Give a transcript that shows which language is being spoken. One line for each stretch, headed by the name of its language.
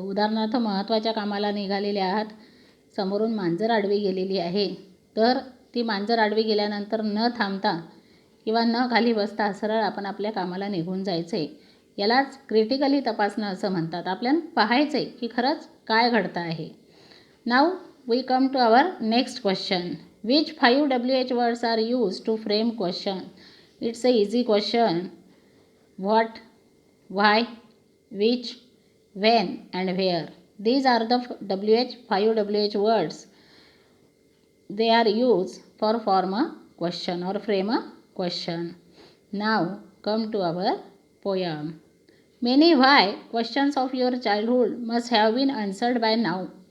Marathi: उदाहरणार्थ महत्त्वाच्या कामाला निघालेले आहात, समोरून मांजर आडवी गेलेली आहे, तर ती मांजर आडवी गेल्यानंतर न थांबता किंवा न खाली बसता सरळ आपण आपल्या कामाला निघून जायचं आहे. यालाच क्रिटिकली तपासणं असं म्हणतात. आपल्याला पाहायचं आहे की खरंच काय घडतं आहे.
English: Now we come to our next question, which 5 WH words are use to frame question? It's a easy question. What, why, which, when and where. These are the 5 WH words. They are used for form a question or frame a question. Now come to our poem. Many why questions of your childhood must have been answered by now.